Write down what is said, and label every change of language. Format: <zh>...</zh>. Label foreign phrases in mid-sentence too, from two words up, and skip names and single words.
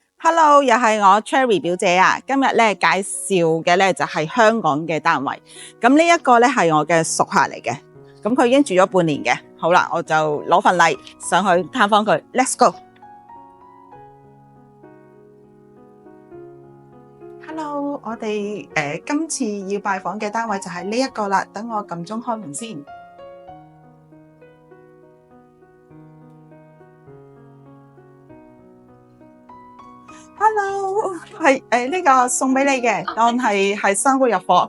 <yue>Hello，又係我 Cherry 表姐啊！今日咧介紹嘅咧就係香港嘅單位。咁呢一個咧係我嘅熟客嚟嘅，咁佢已經住咗半年嘅。好啦，我就攞份禮上去探訪佢。</yue> <en>Let's go。</en> <yue>Hello，我哋今次要拜訪嘅單位就係呢一個啦。等我撳鐘開門先。Hello， 係呢個送俾你嘅，當係新屋入伙。</yue>